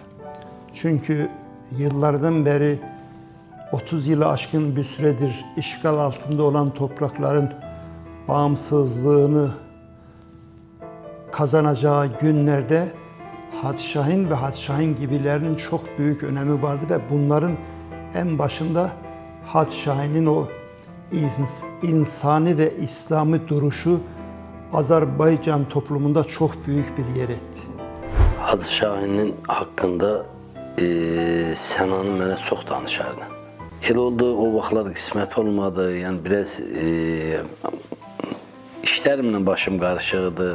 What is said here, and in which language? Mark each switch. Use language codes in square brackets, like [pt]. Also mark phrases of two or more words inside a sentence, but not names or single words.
[tr] Çünkü yıllardan beri 30 yılı aşkın bir süredir işgal altında olan toprakların bağımsızlığını kazanacağı günlerde Hacı Şahin ve Hacı Şahin gibilerinin çok büyük önemi vardı ve bunların en başında Hacı Şahin'in o insani ve İslami duruşu Azərbaycan toplumunda çox böyük bir yer etdi. [az] Hacı Şahinin haqqında Sənanı mənə çox danışardı. Elə oldu, o vaxtlar qismət olmadı, yəni biraz işlərimlə başım qarışıqdı.